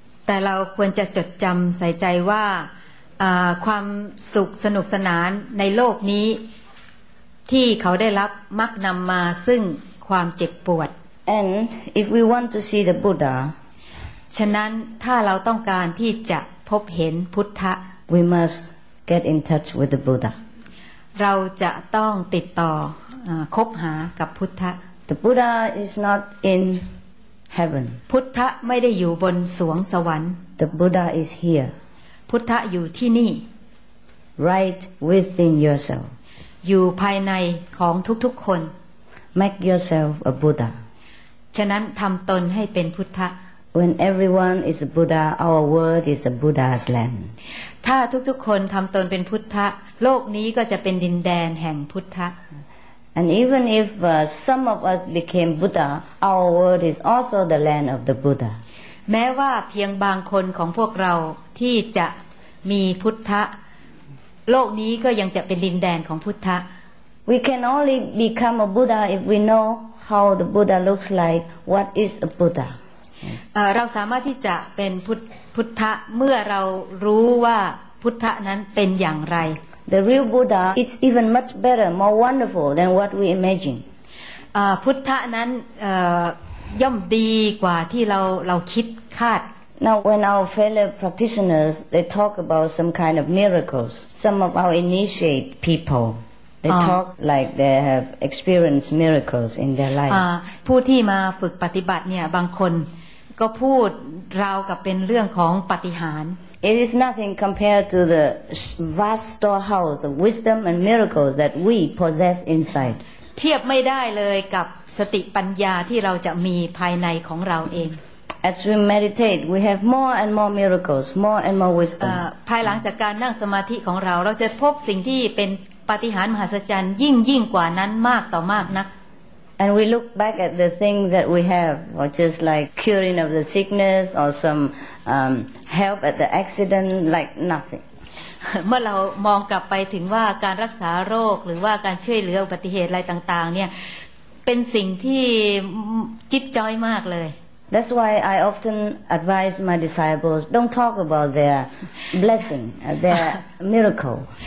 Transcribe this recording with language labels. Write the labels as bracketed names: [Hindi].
[Thai] แต่เราควรจะจดจำใส่ใจว่าความสุขสนุกสนานในโลกนี้ที่เขาได้รับมักนำมาซึ่งความเจ็บปวด [English] and if we want to see the Buddha [Thai] ฉะนั้นถ้าเราต้องการที่จะพบเห็นพุทธะ [English] we must get in touch with the Buddha [Thai] เราจะต้องติดต่อคบหากับพุทธะ [English] the Buddha is not in heaven [Thai] พุทธะไม่ได้อยู่บนสวงสวรรค์ [English] the Buddha is here [Thai] พุทธะอยู่ที่นี่ [English] right within yourself [Thai] อยู่ภายในของทุกๆคน [English] make yourself a Buddha [Thai] ฉะนั้นทำตนให้เป็นพุทธะ [English] when everyone is a Buddha our world is a Buddha's land [Thai] ถ้าทุกๆคนทำตนเป็นพุทธะโลกนี้ก็จะเป็นดินแดนแห่งพุทธะ [English] and even if some of us became Buddha our world is also the land of the Buddha [Thai] แม้ว่าเพียงบางคนของพวกเราที่จะมีพุทธะโลกนี้ก็ยังจะเป็นดินแดนของพุทธะ [English] we can only become a Buddha if we know how the Buddha looks like what is a Buddha [Thai] เราสามารถที่จะเป็นพุทธะเมื่อเรารู้ว่าพุทธะนั้นเป็นอย่างไร [English] the real Buddha is even much better more wonderful than what we imagine [Thai] พุทธะนั้นย่อมดีกว่าที่เราคิดคาด [English] now when our fellow practitioners they talk about some kind of miracles some of our initiate people they talk like they have experienced miracles in their life [Thai] ผู้ที่มาฝึกปฏิบัติเนี่ยบางคนก็พูดราวกับเป็นเรื่องของปาฏิหาริย์ [English] it is nothing compared to the vast storehouse of wisdom and miracles that we possess inside [Thai] เทียบไม่ได้เลยกับสติปัญญาที่เราจะมีภายในของเราเอง [English] as we meditate we have more and more miracles more and more wisdom [Thai] ภายหลังจากการนั่งสมาธิของเราจะพบสิ่งที่เป็นปาฏิหาริย์มหัศจรรย์ยิ่งกว่านั้นมากต่อมากนัก [English] and we look back at the things that we have or just like curing of the sickness or some help at the accident like nothing [Thai] เมื่อเรามองกลับไปถึงว่าการรักษาโรคหรือว่าการช่วยเหลืออุบัติเหตุอะไรต่างๆเนี่ยเป็นสิ่งที่จิ๊บจ้อยมากเลย [English] that's why I often advise my disciples don't talk about their blessing their miracle